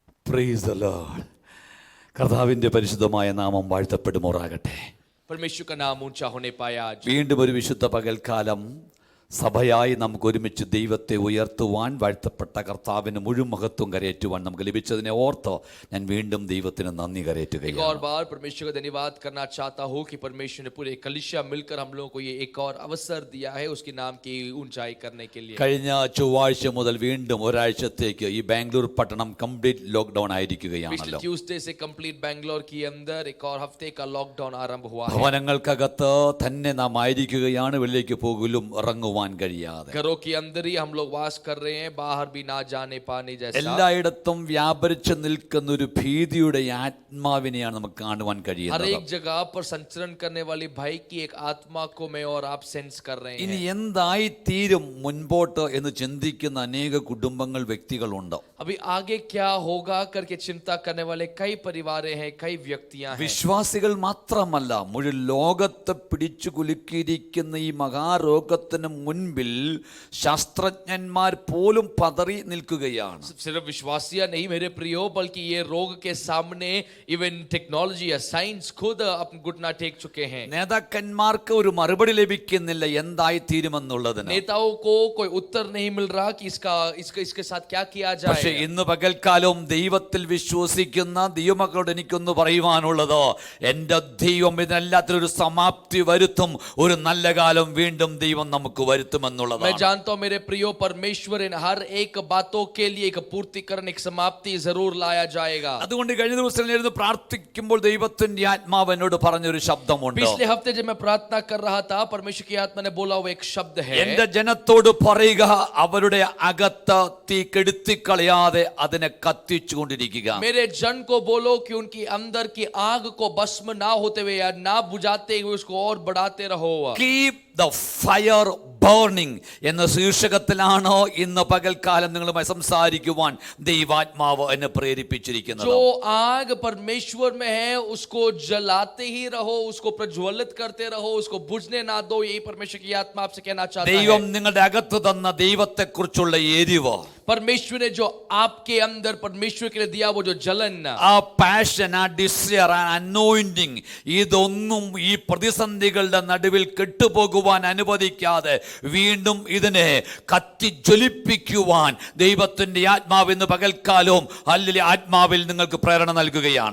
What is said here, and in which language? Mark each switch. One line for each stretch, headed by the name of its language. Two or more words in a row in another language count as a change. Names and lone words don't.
English: Praise the Lord.
Malayalam: കർത്താവിന്റെ പരിശുദ്ധമായ നാമം വാഴ്ത്തപ്പെടുമാറാകട്ടെ.
Hindi: परमेश्वर का नाम ऊंचा होने पाया आज.
Malayalam: വീണ്ടും ഒരു വിശുദ്ധ പകൽക്കാലം സഭയായി നമുക്ക് ഒരുമിച്ച് ദൈവത്തെ ഉയർത്തുവാൻ, വാഴ്ത്തപ്പെട്ട കർത്താവിന് മുഴുവൻ മഹത്വം കരയേറ്റുവാൻ നമുക്ക് ലഭിച്ചതിനെ ഓർത്ത് ഞാൻ വീണ്ടും ദൈവത്തിന് നന്ദി
Hindi: एक
Malayalam: കരയേറ്റുകയാണ്.
Hindi: और बार परमेश्वर का धन्यवाद करना चाहता हूँ कि परमेश्वर ने पूरे कलीसिया मिलकर हम लोगों को ये एक और अवसर दिया है उसके नाम की ऊंचाई करने के लिए.
Malayalam: കഴിഞ്ഞ ചൊവ്വാഴ്ച മുതൽ വീണ്ടും ഒരാഴ്ചത്തേക്ക് ഈ ബാംഗ്ലൂർ പട്ടണം
English: complete lockdown
Malayalam: ആയിരിക്കുകയാണല്ലോ.
Hindi: पिछले ट्यूसडे से कंप्लीट बैंगलोर के अंदर एक और हफ्ते का लॉकडाउन आरंभ हुआ है.
Malayalam: ഭവനങ്ങൾക്കകത്ത് തന്നെ നാം ആയിരിക്കുകയാണ്, വെളിയിലേക്ക് പോകലും ഇറങ്ങുവാൻ കഴിയാതെ.
Hindi: घरों के अंदर ही हम लोग वास कर रहे हैं, बाहर भी ना जाने पाने जैसा.
Malayalam: എല്ലായിടത്തും വ്യാപരിച്ചു നിൽക്കുന്ന ഒരു ഭീതിയുടെ ആത്മാവിനെയാണ് നമുക്ക് കാണുവാൻ
Hindi: हर
Malayalam: കഴിയുന്നത്.
Hindi: एक जगह पर संचरण करने वाली भय की एक आत्मा को मैं और आप सेंस कर रहे
Malayalam: ഇനി
Hindi: हैं.
Malayalam: എന്തായി തീരും മുൻപോട്ട് എന്ന് ചിന്തിക്കുന്ന അനേക കുടുംബങ്ങൾ, വ്യക്തികളുണ്ട്.
Hindi: अभी आगे क्या होगा करके चिंता करने वाले कई परिवार हैं, कई व्यक्तियां हैं.
Malayalam: വിശ്വാസികൾ മാത്രമല്ല, മുഴുവൻ ലോകത്തെ പിടിച്ചു കുലുക്കിയിരിക്കുന്ന ഈ മഹാരോഗത്തിന് മുൻപിൽ ശാസ്ത്രജ്ഞന്മാർ പോലും പതറി നിൽക്കുകയാണ്.
Hindi: सिर्फ विश्वासिया नहीं मेरे प्रियो, बल्कि ये रोग के सामने
English: even technology
Hindi: या साइंस खुद अपना घुटना टेक चुके हैं.
Malayalam: നേതാക്കന്മാർക്ക് ഒരു മറുപടി ലഭിക്കുന്നില്ല എന്തായി തീരുമെന്നുള്ളതിന്.
Hindi: नेताओं को कोई उत्तर नहीं मिल रहा कि इसके साथ क्या किया
Malayalam: പക്ഷേ
Hindi: जाए.
Malayalam: ഇന്ന് പകൽക്കാലവും ദൈവത്തിൽ വിശ്വസിക്കുന്ന ദൈവമക്കളോട് എനിക്കൊന്ന് പറയുവാനുള്ളത്, എൻ്റെ ദൈവം ഇതിനെല്ലാത്തിനും ഒരു സമാപ്തി വരുത്തും. ഒരു നല്ല കാലം വീണ്ടും ദൈവം നമുക്ക് വരുത്തുമെന്നുള്ളതാണ്.
Hindi: मैं जानता हूं मेरे प्रियो, परमेश्वर इन हर एक बातों के लिए एक पूर्तिकरण, एक समाप्ति जरूर लाया जाएगा.
Malayalam: അതുകൊണ്ട് കഴിഞ്ഞ ദിവസം ഇരുന്ന് പ്രാർത്ഥിക്കുമ്പോൾ ദൈവത്തിന്റെ ആത്മാവ് എന്നോട് പറഞ്ഞൊരു ശബ്ദമുണ്ട്.
Hindi: पिछले हफ्ते जब मैं प्रार्थना कर रहा था, परमेश्वर की आत्मा ने बोला वो एक शब्द है.
Malayalam: എന്റെ ജനത്തോട് പറയുക, അവരുടെ അകത്ത് തീ കെടുത്തിക്കളയാതെ അതിനെ കത്തിച്ചുകൊണ്ടിരിക്കുക.
Hindi: मेरे जन को बोलो कि उनकी अंदर की आग को भस्म ना होते हुए या ना बुझाते हुए उसको और बढ़ाते रहो.
English: Keep the fire burning
Malayalam: എന്ന ശീർഷകത്തിലാണോ ഇന്ന് പകൽക്കാലം നിങ്ങളുമായി സംസാരിക്കുവാൻ ദൈവാത്മാവ് എന്നെ പ്രേരിപ്പിച്ചിരിക്കുന്നത്.
Hindi: जो आग परमेश्वर में है उसको जलाते ही रहो, उसको प्रज्वलित करते रहो, उसको बुझने ना दो. यही परमेश्वर की आत्मा आपसे कहना चाहता
Malayalam: ദൈവം
Hindi: है.
Malayalam: നിങ്ങളുടെ അകത്ത് തന്ന ദൈവത്തെക്കുറിച്ചുള്ള എരിവ്,
Hindi: परमेश्वर ने जो आपके अंदर परमेश्वर के लिए दिया वो जो जलन,
Malayalam: ആ പാഷൻ, ആ ഡിസയർ, ആ അനോയിന്റിങ്, ഇതൊന്നും ഈ പ്രതിസന്ധികളുടെ നടുവിൽ കെട്ടുപോകുവാൻ അനുവദിക്കാതെ വീണ്ടും ഇതിനെ കത്തി ജ്വലിപ്പിക്കുവാൻ ദൈവത്തിന്റെ ആത്മാവ് ഇന്ന് പകൽക്കാലവും അല്ലെങ്കിൽ ആത്മാവിൽ നിങ്ങൾക്ക് പ്രേരണ നൽകുകയാണ്.